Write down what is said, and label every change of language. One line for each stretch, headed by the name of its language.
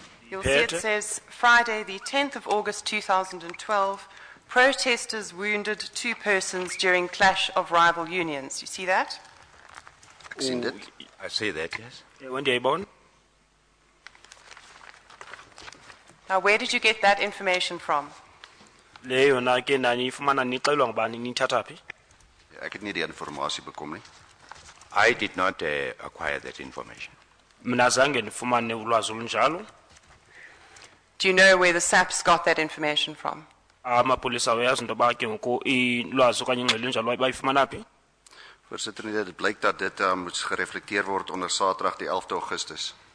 English: You'll see it says Friday, the 10th of August 2012, protesters wounded 2 persons during clash of rival unions. You see that?
Afrikaans: Ek sien dit.
English: I say that, yes.
Xhosa: Ewe ndiyayibona.
English: Now, where did you get that information from?
Xhosa: Leyo na ke naniyifumana nixelwa ngubani niyithatha phi?
Afrikaans: Ek het nie die informasie bekom nie.
English: I did not acquire that information.
Xhosa: Mina zange ndifumane ulwazi olunjalo.
English: Do you know where the SAPs got that information from?
Xhosa: Amapolisa uyazi into yoba ke ngoku ilwazi okanye ingxelo enjalo bayifumana phi?
Afrikaans: Voorsitter, nee, dit blyk dat dit moet gereflekteer word onder Saterdag die 11de Augustus.